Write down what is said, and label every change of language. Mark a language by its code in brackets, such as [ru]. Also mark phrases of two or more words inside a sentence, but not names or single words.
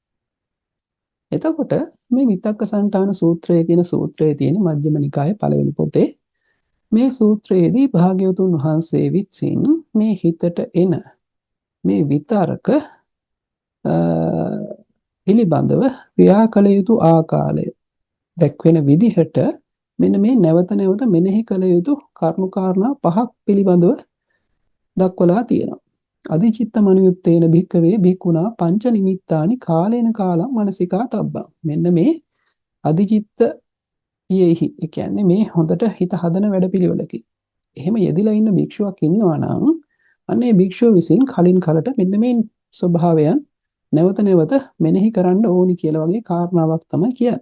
[si] එතකොට මේ විතක්ක සංඨාන සූත්‍රය කියන සූත්‍රයේ තියෙන මජ්ක්‍ධිම නිකායේ පළවෙනි පොතේ මේ සූත්‍රයේදී භාග්‍යවතුන් වහන්සේ විසින් මේ හිතට එන මේ විතර්ක පිළිබඳව ක්‍රියා කළ යුතු ආකාරය දැක්වෙන විදිහට මෙන්න මේ නැවත නැවත මෙනෙහි කළ යුතු කරුණු කාරණා පහක් පිළිබඳව දක්වලා තියෙනවා. [pi] අධිචිත්ත මනියුත්තේන භික්කවේ භික්ඛුනා පංච නිමිත්තානි කාලේන කාලං මනසිකා තබ්බං. [si] මෙන්න මේ අධිචිත්ත යෙහි ඒ කියන්නේ මේ හොඳට හිත හදන වැඩපිළිවෙලකි. එහෙම යෙදිලා ඉන්න භික්ෂුවක් ඉන්නවා නම් අන්නේ භික්ෂුව විසින් කලින් කලට මෙන්න මේ ස්වභාවයන් නැවත නැවත මෙනෙහි කරන්න ඕනි කියලා වගේ කාරණාවක් තමයි කියන්නේ.